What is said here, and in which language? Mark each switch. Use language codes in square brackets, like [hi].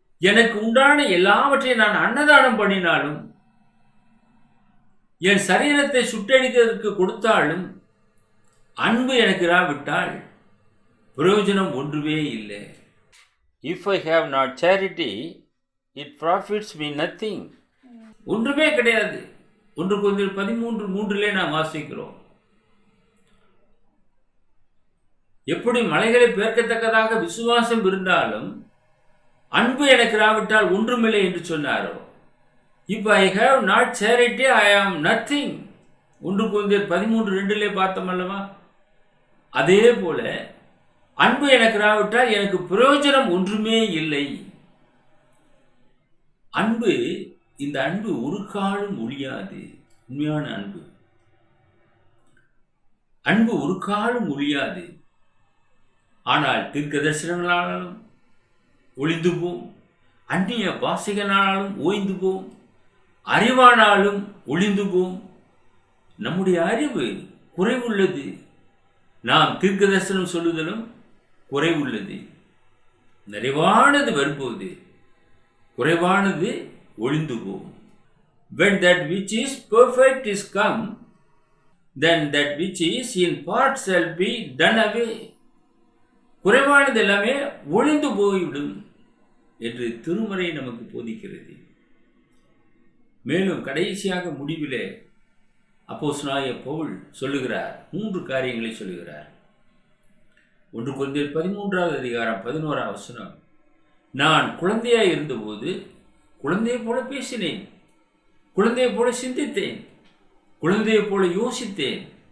[ta] எனக்கு உண்டான எல்லாவற்றையும் நான் அன்னதானம் பண்ணினாலும், என் சரீரத்தை சுட்டடிக்கிறதுக்கு கொடுத்தாலும் அன்பு எனக்கு இராவிட்டால் பிரயோஜனம் ஒன்றுமே இல்லை. [en] If I have not charity, it profits me nothing. [ta] ஒன்றுமே கிடையாது. 1 கொரிந்தியர் 13:3 நாம் வாசிக்கிறோம், எப்படி மலைகளை பெயர்க்கத்தக்கதாக விசுவாசம் இருந்தாலும் அன்பு எனக்கு இராவிட்டால் ஒன்றுமில்லை என்று சொன்னாரோ, [en] If I have not charity, I am nothing. [ta] 1 கொரிந்தியர் 13:2 பார்த்தோம் அல்லவா? அதே போல அன்பு எனக்கு இராவிட்டால் எனக்கு பிரயோஜனம் ஒன்றுமே இல்லை. அன்பு, இந்த அன்பு ஒரு காலம் ஒழியாது. உண்மையான அன்பு, அன்பு ஒரு காலம் ஒழியாது. ஆனால் தீர்க்க தரிசனங்களாலும் ஒளிந்து போம், அந்நிய பாஷைகளாலும் ஓய்ந்து போம், அறிவானாலும் ஒளிந்து போம். நம்முடைய அறிவு குறைவுள்ளது, நாம் தீர்க்க தரிசனம் சொல்லுதலும் குறைவுள்ளது. நிறைவானது வரும்போது குறைவானது ஒளிந்து போகும். [en] When that which is perfect is come, then that which is in part shall be done away. [ta] குறைவானது எல்லாமே ஒளிந்து போய்விடும் என்று திருமறை நமக்கு போதிக்கிறது. மேலும் கடைசியாக முடிவிலே அப்போஸ்தலனாகிய பவுல் சொல்லுகிறார், 3 காரியங்களை சொல்லுகிறார். 1 கொரிந்தியர் 13வது அதிகாரம் 11வது வசனம், நான் குழந்தையாய் இருந்தபோது குழந்தையை போல பேசினேன், குழந்தையை போல சிந்தித்தேன், குழந்தையை போல யோசித்தேன்.